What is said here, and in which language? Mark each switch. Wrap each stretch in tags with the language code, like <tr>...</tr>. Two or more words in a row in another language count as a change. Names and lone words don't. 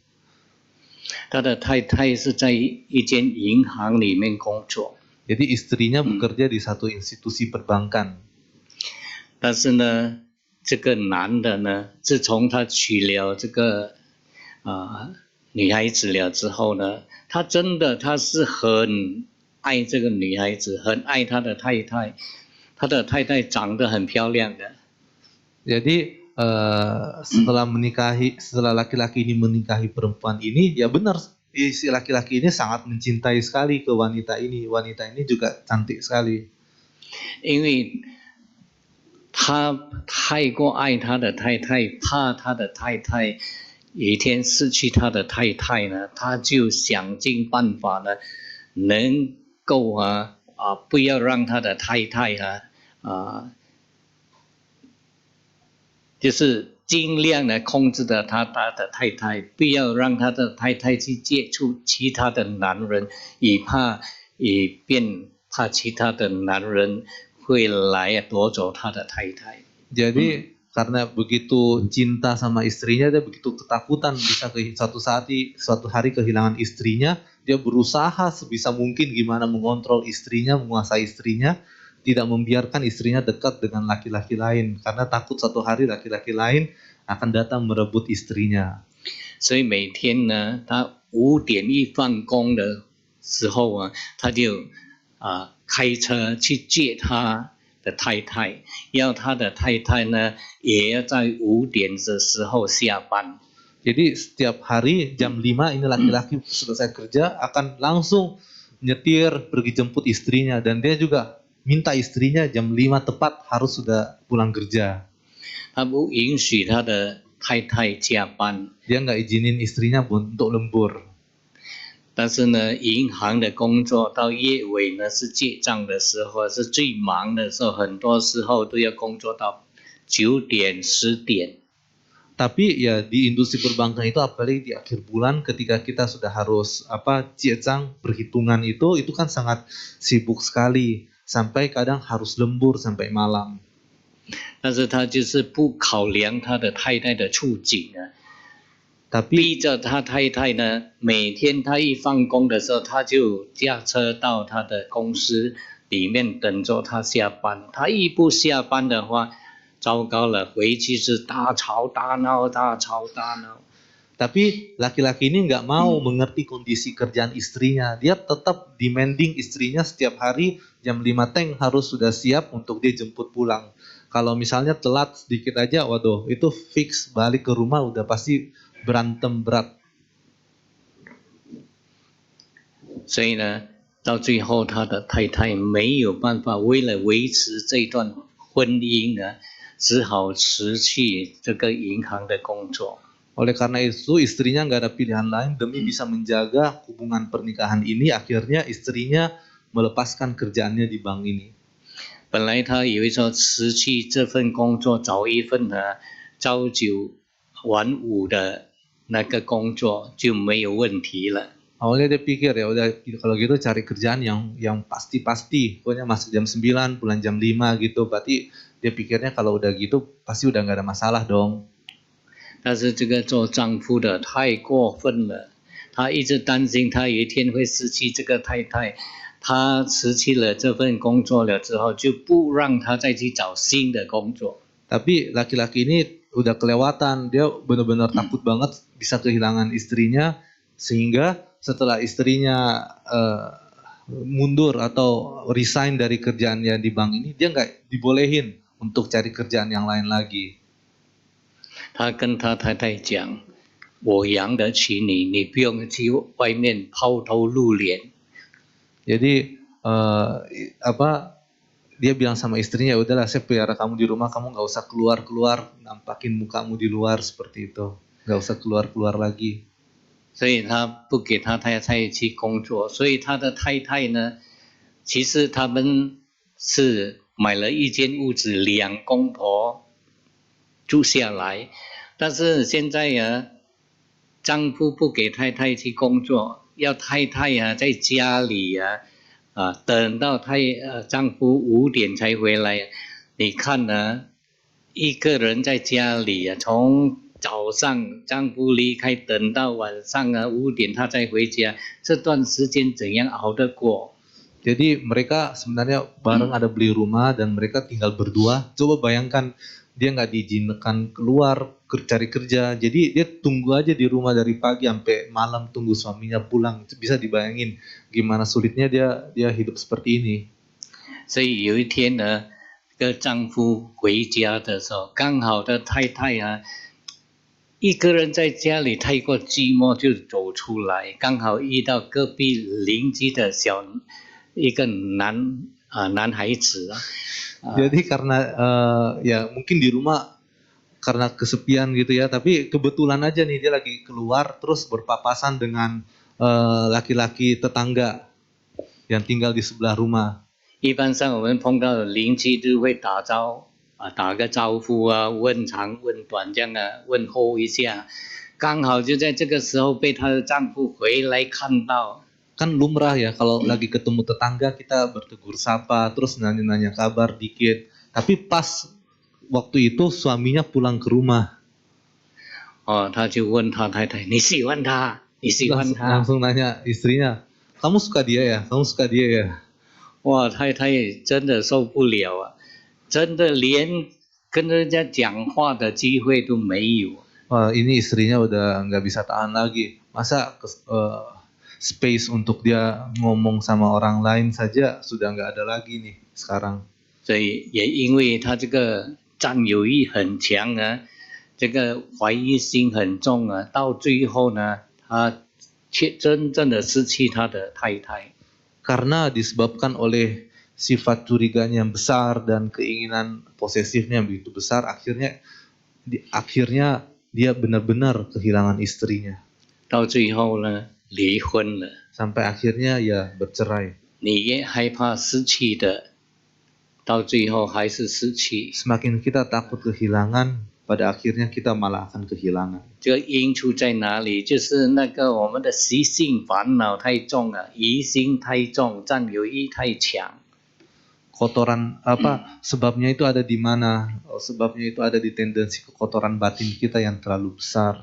<zh>他的太太是在一间银行里面工作。</zh> <id>Jadi istrinya bekerja di satu institusi perbankan.</id> <zh>但是呢，这个男的呢，自从他娶了这个女孩子了之后呢，他是很爱这个女孩子，很爱他的太太。他的太太长得很漂亮的。</zh> <id>Jadi setelah laki-laki ini menikahi perempuan ini, ya benar si laki-laki ini sangat mencintai sekali ke wanita ini. Wanita ini juga cantik sekali.</id> <zh>因为他太过爱他的太太，怕他的太太有一天失去他的太太呢，他就想尽办法呢，能够不要让他的太太就是尽量的控制着他的太太，不要让他的太太去接触其他的男人，以便怕其他的男人会来夺走他的太太。</zh> <id>Jadi karena begitu cinta sama istrinya, dia begitu ketakutan bisa suatu hari kehilangan istrinya, dia berusaha sebisa mungkin gimana mengontrol istrinya, menguasai istrinya, tidak membiarkan istrinya dekat dengan laki-laki lain karena takut satu hari laki-laki lain akan datang merebut istrinya.</id> <zh>所以每天呢，他5点一放工的时候他就开车去接他的太太，要他的太太呢也要在5点的时候下班。</zh> <id>Jadi setiap hari jam 5 ini laki-laki selesai kerja akan langsung nyetir pergi jemput istrinya, dan dia juga minta istrinya jam 5 tepat harus sudah pulang kerja.</id> <zh>他不允许他的太太加班。</zh> <id>Dia nggak izinin istrinya untuk lembur.</id> <zh>但是呢，银行的工作到月尾呢是结账的时候，是最忙的时候，很多时候都要工作到9点、10点。</zh> <id>Tapi ya di industri perbankan itu, apalagi di akhir bulan ketika kita sudah harus jiecang perhitungan itu kan sangat sibuk sekali, sampai kadang harus lembur sampai malam.</id> <zh>但是他就是不考量他的太太的处境逼逼着他太太呢，每天他一放工的时候，他就驾车到他的公司里面等着他下班。他一不下班的话，糟糕了，回去是大吵大闹，大吵大闹。</zh> <id>Tapi laki-laki ini nggak mau mengerti kondisi kerjaan istrinya. Dia tetap demanding istrinya setiap hari jam 5 teng harus sudah siap untuk dia jemput pulang. Kalau misalnya telat sedikit aja, waduh, itu fix balik ke rumah udah pasti berantem berat.</id> <zh>所以呢，到最后他的太太没有办法，为了维持这段婚姻呢，只好辞去这个银行的工作。</zh> <id>Oleh karena itu istrinya nggak ada pilihan lain demi bisa menjaga hubungan pernikahan ini, akhirnya istrinya melepaskan kerjaannya di bank ini.</id> <zh>本来他以为说辞去这份工作，找一份朝九晚五的那个工作就没有问题了。</zh> <id>Awalnya dia pikir ya udah kalau gitu cari kerjaan yang pasti-pasti, pokoknya masuk jam 9, pulang jam 5 gitu. Berarti dia pikirnya kalau udah gitu pasti udah nggak ada masalah dong.</id> <zh>但是这个做丈夫的太过分了，他一直担心他有一天会失去这个太太，他辞去了这份工作了之后，就不让他再去找新的工作。</zh> <id>Tapi laki-laki ini udah kelewatan, dia benar-benar takut banget bisa kehilangan istrinya, sehingga setelah istrinya mundur atau resign dari kerjaannya di bank ini, dia nggak dibolehin untuk cari kerjaan yang lain lagi.</id> <zh>他跟他太太讲：“我养得起你，你不用去外面抛头露脸。”</zh> <id>Jadi dia bilang sama istrinya, udahlah saya pelihara kamu di rumah, kamu nggak usah keluar-keluar, nampakin mukamu di luar seperti itu, nggak usah keluar-keluar lagi.</id> <zh>所以他不给他太太去工作，所以他的太太呢，其实他们是买了一间屋子，两公婆住下来，但是现在丈夫不给太太去工作，要太太在家里等到丈夫5点才回来。你看呢，一个人在家里从早上丈夫离开，等到晚上5点他才回家，这段时间怎样熬得过？</zh> <id>Jadi mereka sebenarnya bareng ada beli rumah dan mereka tinggal berdua. Coba bayangkan dia nggak diizinkan keluar cari kerja. Jadi dia tunggu aja di rumah dari pagi sampai malam tunggu suaminya pulang. Bisa dibayangin gimana sulitnya dia hidup seperti ini.</id> <zh>所以有一天呢，这个丈夫回家的时候，刚好的太太一个人在家里太过寂寞，就走出来，刚好遇到隔壁邻居的一个男孩子。</zh> <id>Jadi karena ya mungkin di rumah karena kesepian gitu ya, tapi kebetulan aja nih dia lagi keluar terus berpapasan dengan laki-laki tetangga yang tinggal di sebelah rumah.</id> <zh>一般上我们碰到邻居就会打个招呼问长问短这样问候一下，刚好就在这个时候被她的丈夫回来看到。</zh> <id>Kan lumrah ya kalau lagi ketemu tetangga kita bertegur sapa terus nanya-nanya kabar dikit. Tapi pas waktu itu suaminya pulang ke rumah.</id> <zh>他就问他太太：“你喜欢他？你喜欢他？”</zh> <id>Langsung nanya istrinya, kamu suka dia ya? Kamu suka dia ya?</id> <zh>哇，太太真的受不了真的连跟人家讲话的机会都没有。</zh> <id>Wah, ini istrinya udah nggak bisa tahan lagi. Masa space untuk dia ngomong sama orang lain saja sudah nggak ada lagi nih sekarang.</id> <zh>所以也因为他这个占有欲很强这个怀疑心很重到最后呢，他却真正的失去他的太太。</zh> <id>Karena disebabkan oleh sifat curiganya yang besar dan keinginan posesifnya yang begitu besar, akhirnya dia benar-benar kehilangan istrinya.</id> <zh>到最后呢，离婚了。</zh> <id>Sampai akhirnya ya bercerai.</id> <zh>你也害怕失去的，到最后还是失去。</zh> <id>Semakin kita takut kehilangan, pada akhirnya kita malah akan kehilangan.</id> <zh>这个因出在哪里？就是那个我们的习性烦恼太重疑心太重，占有欲太强。</zh> <id>Kotoran sebabnya itu ada di mana? Sebabnya itu ada di tendensi kekotoran batin kita yang terlalu besar.</id>